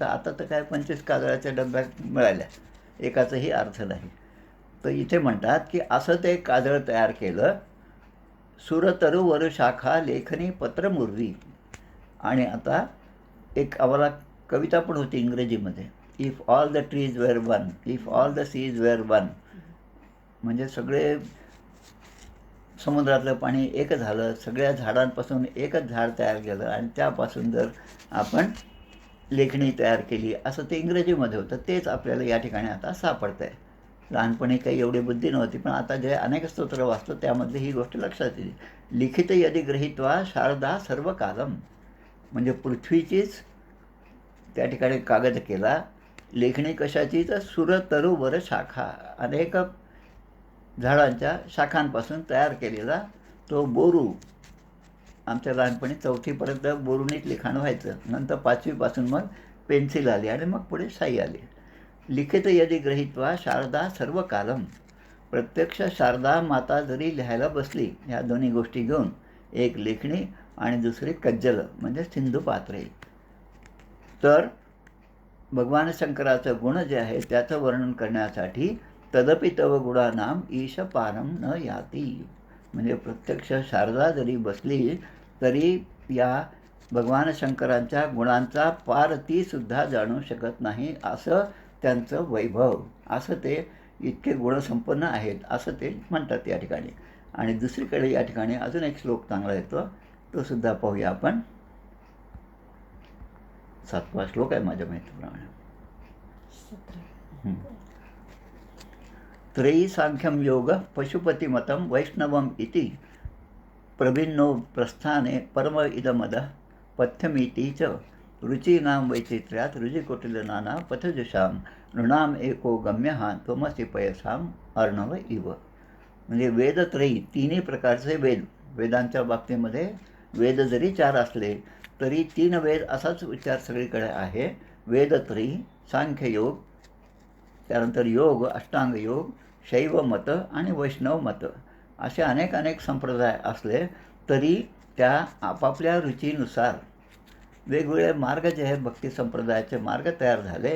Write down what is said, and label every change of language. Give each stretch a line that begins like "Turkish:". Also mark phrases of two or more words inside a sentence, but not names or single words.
Marathi: आता तर काय 25 काजळाच्या डब्यात मिळाल्या, एकाचाही अर्थ नाही. तर इथे म्हणतात की असं ते काजळ तयार केलं.
Sanskrit: सुरतरुवर शाखा लेखनी पत्रमुर्वी.
Marathi: आणि आता एक आम्हाला कविता पण होती इंग्रजीमध्ये,
English: If all the trees were one, if all the seas were one.
Marathi: म्हणजे सगळे समुद्रातलं पाणी एक झालं, सगळ्या झाडांपासून एकच झाड तयार केलं आणि त्यापासून जर आपण लेखणी तयार केली, असं ते इंग्रजीमध्ये होतं. तेच आपल्याला या ठिकाणी आता सापडतं आहे. लहानपणी काही एवढी बुद्धी नव्हती, पण आता जे अनेक स्तोत्र वाचतो त्यामध्ये ही गोष्ट लक्षात येते.
Sanskrit: लिखित यदि गृहीत्वा शारदा सर्व कालम.
Marathi: म्हणजे पृथ्वीचीच त्या ठिकाणी कागद केला. लेखणी कशाची, तर सुरतरुवर शाखा, अनेक झाडांच्या शाखांपासून तयार केलेला तो बोरू. आमच्या लहानपणी 4थीपर्यंत बोरूनीच लिखाण व्हायचं. नंतर 5वीपासून मग पेन्सिल आली आणि मग पुढे शाई आली.
Sanskrit: लिखित यदि गृहीत्वा शारदा सर्व कालम.
Marathi: प्रत्यक्ष शारदा माता जरी लिहायला बसली, ह्या दोन्ही गोष्टी घेऊन, एक लेखणी आणि दुसरी कज्जल म्हणजे सिंधुपात्रे, तर भगवान शंकराचं गुण जे आहे त्याचं वर्णन करण्यासाठी
Sanskrit: तदपि तव गुणानाम ईशपारम न याती.
Marathi: म्हणजे प्रत्यक्ष शारदा जरी बसली तरी या भगवान शंकरांच्या गुणांचा पार तीसुद्धा जाणू शकत नाही, असं त्यांचं वैभव, असं ते इतके गुणसंपन्न आहेत असं ते म्हणतात या ठिकाणी. आणि दुसरीकडे या ठिकाणी अजून एक श्लोक चांगला येतो, तो सुद्धा पाहूया आपण. 7वा श्लोक आहे माझ्या माहितीप्रमाणे.
Sanskrit: त्रयी सांख्यम योग पशुपतिमतं वैष्णवम इति, प्रभिन्नो प्रस्थाने परम इदमद पथ्यमिति च, रुचीनाम वैचित्र्यात रुचिकुटिलनाना पथजुषाम, नृणाम एको गम्यः त्वमसि पयसाम अर्णव इव.
Marathi: म्हणजे वेदत्रयी, तिन्ही प्रकारचे वेद. वेदांच्या बाबतीमध्ये वेद जरी 4 असले तरी 3 वेद असाच विचार सगळीकडे आहे. वेदत्रयी, सांख्ययोग, त्यानंतर योग, अष्टांग योग, शैव मत आणि वैष्णव मत, असे अनेक संप्रदाय असले तरी त्या आपापल्या रुचीनुसार वेगवेगळे मार्ग जे आहेत, भक्ती संप्रदायाचे मार्ग तयार झाले.